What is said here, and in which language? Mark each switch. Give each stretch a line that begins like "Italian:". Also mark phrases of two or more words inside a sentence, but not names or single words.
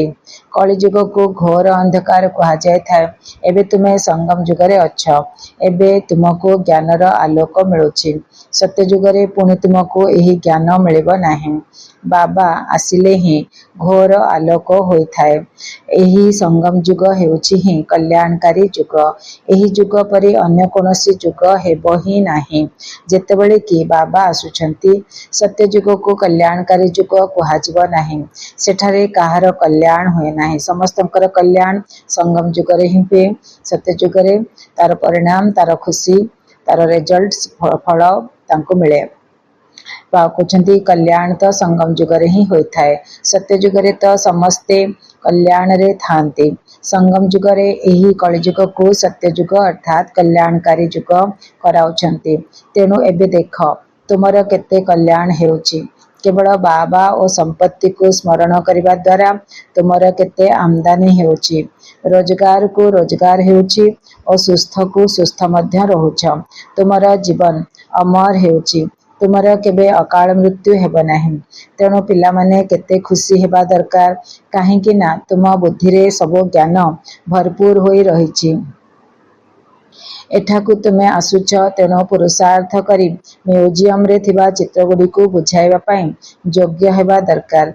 Odia: କଳିଯୁଗ କୁ ଘୋର ଅନ୍ଧକାର କହା ଯାଏ ଥାଏ। ଏବେ ତୁମେ ସଙ୍ଗମ ଯୁଗରେ ଅଛ। ଏବେ ତୁମକୁ ଜ୍ଞାନର ଆଲୋକ ମିଳୁଛି। ସତ୍ୟ ଯୁଗରେ ପୁଣି ତୁମକୁ ଏହି ଜ୍ଞାନ ମିଳିବ ନାହିଁ। ବାବା ଆସିଲେ ହିଁ ଘୋର ଆଲୋକ ହୋଇଥାଏ। ଏହି ସଙ୍ଗମ ଯୁଗ ହେଉଛି ହିଁ କଲ୍ୟାଣକାରୀ ଯୁଗ। ଏହି ଯୁଗ ପରି ଅନ୍ୟ କୌଣସି ଯୁଗ ହେବ ହିଁ ନାହିଁ। ଯେତେବେଳେ କି ବାବା ଆସୁଛନ୍ତି, ସତ୍ୟ ଯୁଗ କୁ କଲ୍ୟାଣକାରୀ ଯୁଗ କୁହାଯିବ ନାହିଁ। ସେଠାରେ କାହାର କଲ୍ୟାଣ ହୁଏ ନାହିଁ। ସମସ୍ତଙ୍କର କଲ୍ୟାଣ ସଙ୍ଗମ ଯୁଗରେ ହିଁ ହୁଏ। ସତ୍ୟ ଯୁଗରେ ତାର ପରିଣାମ, ତାର ଖୁସି, ତାର ରିଜଲ୍ଟ ଫଳ ତାଙ୍କୁ ମିଳେ।
Hindi: कहते कल्याण तो
Odia: ସଙ୍ଗମ ଯୁଗରେ
Hindi: ही होता है।
Odia: ସତ୍ୟ ଯୁଗରେ ତ ସମସ୍ତେ କଲ୍ୟାଣ ରେ ଥାନ୍ତି। ସଙ୍ଗମ ଯୁଗରେ ଏହି କଳିଯୁଗ କୁ ସତ୍ୟଯୁଗ ଅର୍ଥାତ କଲ୍ୟାଣକାରୀ ଯୁଗ କରାଉଛନ୍ତି। ତେଣୁ ଏବେ ଦେଖ ତୁମର କେତେ କଲ୍ୟାଣ ହେଉଛି। କେବଳ ବାବା
Hindi: और संपत्ति को स्मरण करने
Odia: ଦ୍ୱାରା ତୁମର କେତେ ଆମଦାନୀ ହେଉଛି। ରୋଜଗାର କୁ ରୋଜଗାର ହେଉଛି ଔର ସୁସ୍ଥ କୁ ସୁସ୍ଥ ମଧ୍ୟ ରହୁଛ। ତୁମର ଜୀବନ ଅମର ହେଉଛି। ତୁମର କେବେ ଅକାଳ ମୃତ୍ୟୁ ହେବ ନାହିଁ। ତେଣୁ ପିଲା ମାନେ କେତେ ଖୁସି ହେବା ଦରକାର କାହେକି ନା ତୁମ ବୁଦ୍ଧି ରେ ସବୁ ଜ୍ଞାନ ଭରପୂର ହୋଇ ରହିଛି। ଏଠାକୁ ତୁମେ ଆସୁଛ ତେଣୁ ପୁରୁଷାର୍ଥ କରି ମ୍ୟୁଜିୟମ ରେ ଥିବା ଚିତ୍ର ଗୁଡ଼ି କୁ ବୁଝାଇବା ପାଇଁ ଯୋଗ୍ୟ ହେବା ଦରକାର।